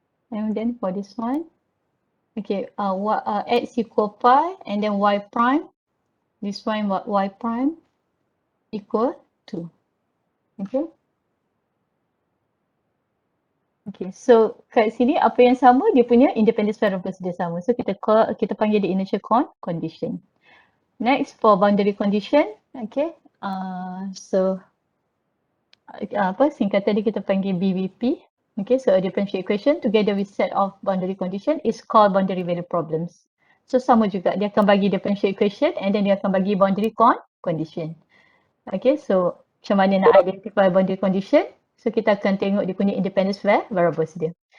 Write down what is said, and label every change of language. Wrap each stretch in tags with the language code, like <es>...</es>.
<en>And then for this one, okay, x equal pi, and then y prime, this one y prime equal 2. Okay.</en> <ms>Okay, so kat sini apa yang sama, dia punya independence variables dia sama. So kita panggil dia initial condition.</ms> <en>Next for boundary condition, okay.</en> <ms>So singkatan dia kita panggil BVP.</ms> <en>Okay, so a differential equation together with set of boundary condition is called boundary value problems.</en> <ms>So sama juga, dia akan bagi differential equation and then dia akan bagi boundary condition. Okay, so macam mana nak identify boundary condition? So kita akan tengok dia punya independence variables dia.</ms>